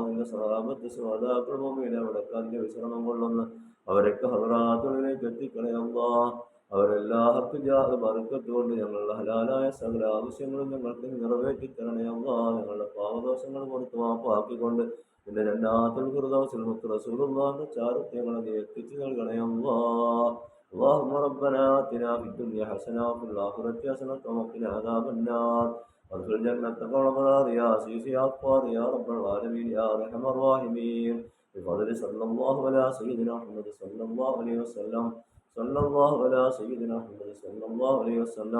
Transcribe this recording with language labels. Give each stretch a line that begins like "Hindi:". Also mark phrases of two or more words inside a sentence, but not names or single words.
Malayalam: നിന്റെ സഹാബത്ത് ശുഹദാക്കൾ മുഅ്മിനീൻ അവിടേക്ക് വിശ്രമം കൊള്ളുന്ന അവരൊക്കെ ഹദ്റത്തുകളിലേക്ക് എത്തിക്കണേ അല്ലാഹ്. അവരെല്ലാ ഹക്ക് ജാഹ് ബർക്കത്ത് കൊണ്ട് ഞങ്ങളുടെ ഹലാലായ സകല ആവശ്യങ്ങളും ഞങ്ങൾക്ക് നിറവേറ്റി തരണേ അല്ലാഹ്. ഞങ്ങളുടെ പാപദോഷങ്ങൾ പുറത്ത് മാപ്പാക്കിക്കൊണ്ട് നിന്റെ ജന്നാത്തുൽ ഫിർദൗസിൽ മുത്ത് റസൂലുള്ളാഹിന്റെ ചാരത്ത് ഞങ്ങളെ നീ എത്തിച്ചു നൽകണേ അല്ലാഹ്.
Arabic: اللهم ربنا آتنا في الدنيا حسنة وفي الآخرة حسنة وقنا عذاب النار. وادخل جنتك والأبرار يا عزيز يا غفار يا رب العالمين يا أرحم الراحمين. بفضل صلى الله على سيدنا محمد صلى الله عليه وسلم. صلى الله على سيدنا محمد صلى الله عليه وسلم.